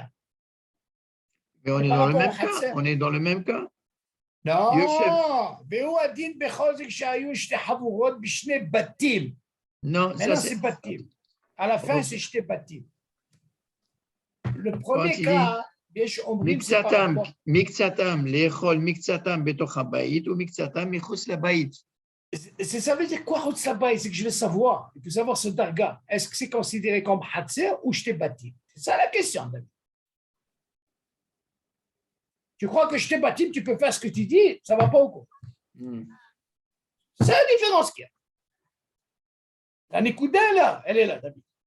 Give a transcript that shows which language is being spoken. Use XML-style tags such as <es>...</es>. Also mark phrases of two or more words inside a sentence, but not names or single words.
<fr>Mais on est dans le même cas. On est dans le même cas. Non. Non, ça c'est Batim. À la fin, c'est</fr> <he>שתי בתים.</he> <fr>Le premier cas,</fr> <he>מקצתם, לאכול מקצתם בתוך הבית ומקצתם מחוץ לבית.</he> <fr>Ça veut dire quoi,</fr> <he>חוץ לבית?</he> <fr>C'est que je veux savoir. Il faut savoir ce darga. Est-ce que c'est considéré comme Hatzer ou</fr> <he>שתי בתים?</he> <fr>C'est ça la question, David. Tu crois que</fr> <he>שתי בתים,</he> <fr>tu peux faire ce que tu dis, ça ne va pas au coup. C'est la différence qu'il y a. La Nikuda, là, elle est là, David.</fr>